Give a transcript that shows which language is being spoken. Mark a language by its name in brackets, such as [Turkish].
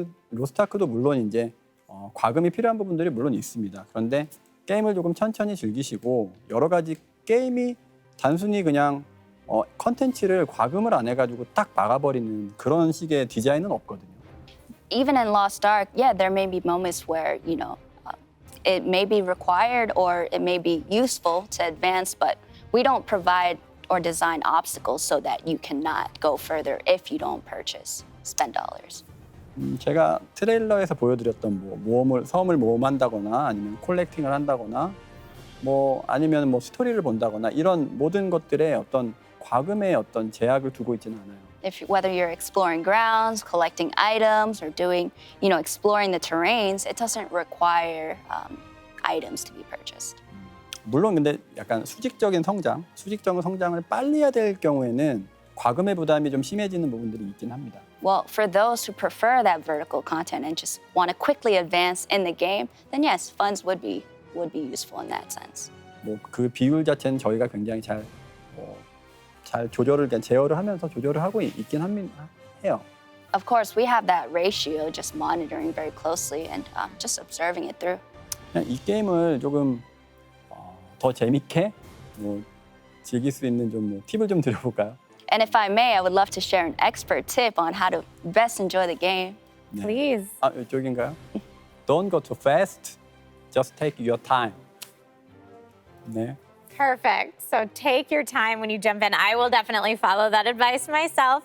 [Korean] 로스트아크도 물론 이제 과금이 필요한 부분들이 물론 있습니다. 그런데 게임을 조금 천천히 즐기시고 여러 가지 게임이 단순히 그냥 컨텐츠를 과금을 안 해가지고 딱 막아버리는 그런 식의 디자인은 없거든요. [English] Even in Lost Ark, yeah, there may be moments where, it may be required or it may be useful to advance, but we don't provide or design obstacles so that you cannot go further if you don't spend dollars. [Korean] 제가 트레일러에서 보여드렸던 섬을 모험한다거나 아니면 콜렉팅을 한다거나 아니면 스토리를 본다거나 이런 모든 것들에 어떤 과금의 어떤 제약을 두고 있지는 않아요. [English] Whether you're exploring grounds, collecting items, or doing, exploring the terrains, it doesn't require items to be purchased. [Korean] 물론 근데 약간 수직적인 성장을 빨리 해야 될 경우에는 과금의 부담이 좀 심해지는 부분들이 있긴 합니다. [English] Well, for those who prefer that vertical content and just want to quickly advance in the game, then yes, funds would be useful in that sense. [Korean] 그 비율 자체는 저희가 굉장히 잘 제어를 하면서 조절을 하고 있긴 해요. [English] Of course, we have that ratio, just monitoring very closely and just observing it through. [Korean] 그냥 이 게임을 조금 더 재밌게 즐길 수 있는 좀 팁을 좀 드려볼까요? [English] And if I may, I would love to share an expert tip on how to best enjoy the game. Please. [Korean] 이쪽인가요? [English] Don't go too fast. Just take your time. 네. Perfect. So take your time when you jump in. I will definitely follow that advice myself.